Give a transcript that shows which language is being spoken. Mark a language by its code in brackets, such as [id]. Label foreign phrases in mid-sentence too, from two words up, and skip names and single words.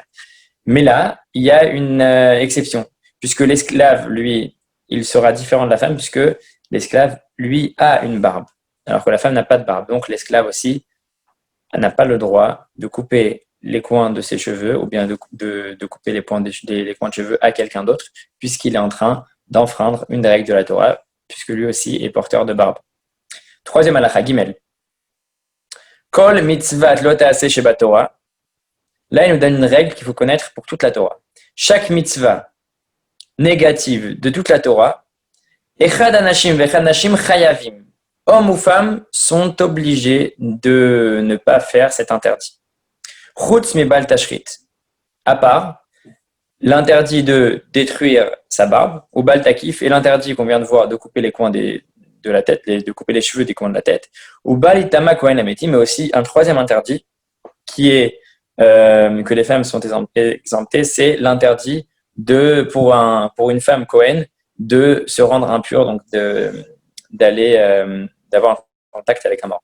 [fr] Mais là, il y a une exception, puisque l'esclave, lui, il sera différent de la femme, puisque l'esclave, lui, a une barbe, alors que la femme n'a pas de barbe. Donc l'esclave aussi n'a pas le droit de couper les coins de ses cheveux ou bien de couper les coins de cheveux à quelqu'un d'autre, puisqu'il est en train d'enfreindre une des règles de la Torah, puisque lui aussi est porteur de barbe. Troisième halakha, Gimel. [he] כל מצות לא תעשה שבתורה. [fr] Là, il nous donne une règle qu'il faut connaître pour toute la Torah. Chaque mitzvah négative de toute la Torah, [he] אחד אנשים ואחד נשים חייבים. [fr] Hommes ou femmes sont obligés de ne pas faire cet interdit. [he] חוץ מבל תשחית. [fr] À part l'interdit de détruire sa barbe, ou [he] בל תקיף, [fr] et l'interdit qu'on vient de voir de couper les coins de la tête, de couper les cheveux des coins de la tête, ou [he] בל יטמא כהן למת, [fr] mais aussi un troisième interdit qui est que les femmes sont exemptées, c'est l'interdit pour une femme Kohen de se rendre impure, donc d'avoir un contact avec un mort.